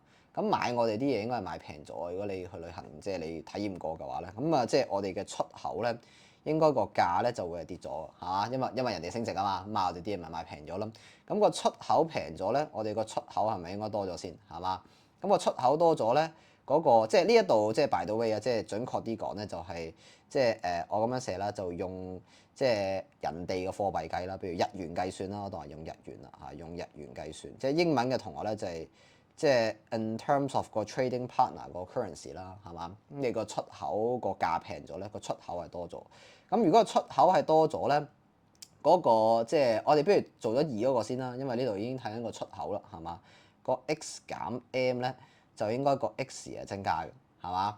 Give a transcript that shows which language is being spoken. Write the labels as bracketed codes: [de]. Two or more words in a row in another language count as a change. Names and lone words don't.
[yue] 咁買我哋啲嘢應該係買平咗。如果你去旅行，即係你體驗過嘅話咧，咁即係我哋嘅出口咧，應該個價咧就會係跌咗嚇，因為人哋升值啊嘛，咁我哋啲嘢咪買平咗咯。咁個出口平咗咧，我哋個出口係咪應該多咗先係嘛？咁個出口多咗咧，嗰個即係呢一度即係 [en] by the way [yue] 啊，即係準確啲講咧，就係即係我咁樣寫啦，就用即係人哋嘅貨幣計啦，譬如日元計算啦，我當係用日元啦嚇，用日元計算。即係英文嘅同學咧就係即係 [en] in terms of [yue] 個 [en] trading partner [yue] 個 currency 啦，係嘛？咁你個出口個價平咗咧，個出口係多咗。咁如果個出口係多咗咧，嗰個即係我哋不如做咗2嗰個先啦，因為呢度已經睇緊個出口啦，係嘛？個 x 減 m 咧就應該個 x 係增加嘅，係嘛？